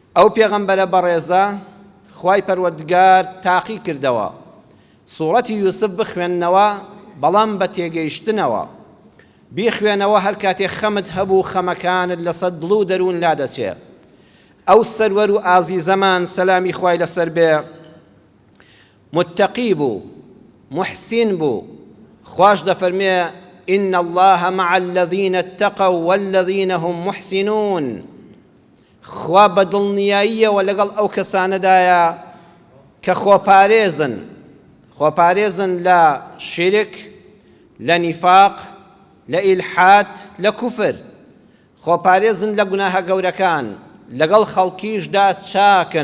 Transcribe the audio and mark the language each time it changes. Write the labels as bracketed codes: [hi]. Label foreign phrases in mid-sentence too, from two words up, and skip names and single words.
[ckb] ئەو پێغەمبەرە بەڕێزە خوای پەروەردگار تاقی کردەوە سوورەتی یوسف بخوێننەوە بەڵام بە تێگەیشتنەوە بیخوێنەوە هەر کاتێک خەمت هەبوو خەمەکانت لەسەر دڵ و دەروون لادەچێ. ئەو سەروەر و ئازیزەمان سەلامی خوای لەسەر بێ متقی بوو محسین بوو. خوش دەفەرمێ [ar] إن الله مع الذين اتقوا والذين هم محسنون. [ckb] خوا بەدڵنیاییەوە لەگەڵ ئەو کەسانەدایە کە خۆپارێزن لە شرک، لە نیفاق، لە ئیلحاد، لە کوفر، خۆپارێزن لە گوناهە گەورەکان، لەگەڵ خەڵکیشدا چاکن.